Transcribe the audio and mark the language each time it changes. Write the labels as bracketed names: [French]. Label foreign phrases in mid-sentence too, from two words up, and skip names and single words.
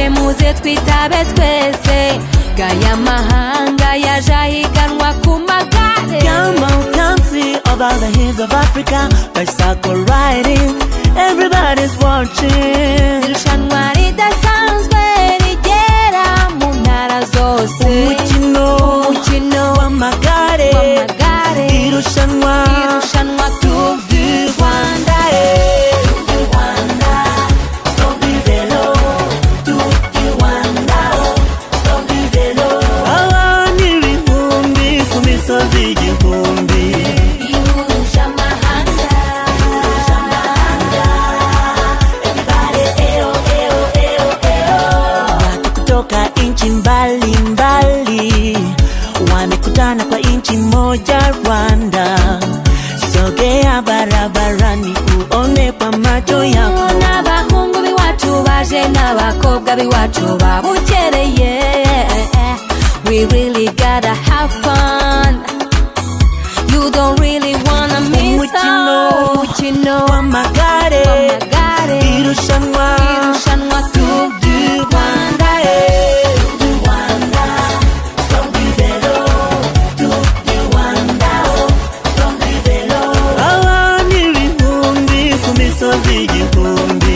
[Kinyarwanda] muze twitabe twese gaya mahanga yaje ahiganwa ku magare. [English] Come on, come see over the hills of Africa, bicycle riding, everybody's watching. [Kinyarwanda] Irushanwa ridasanzwe rigera mu ntara zose, umukino w'amagare, irushanwa Tour du Rwanda. Abantu ibihumbi ku misozi igihumbi, Ihuje amahanga, [Swahili] watu kutoka nchi mbalimbali wamekutana kwa nchi moja Rwanda. Sogea barabarani uone kwa macho yako, [Kinyarwanda] n'abahungu b'iwacu baje n'abakobwa b'iwacu babukereye. [English] We really gotta have fun, you don't really wanna miss out. [Kinyarwanda] Umukino w'amagare, irushanwa Tour du Rwanda. abantu ibihumbi ku misozi igihumbi,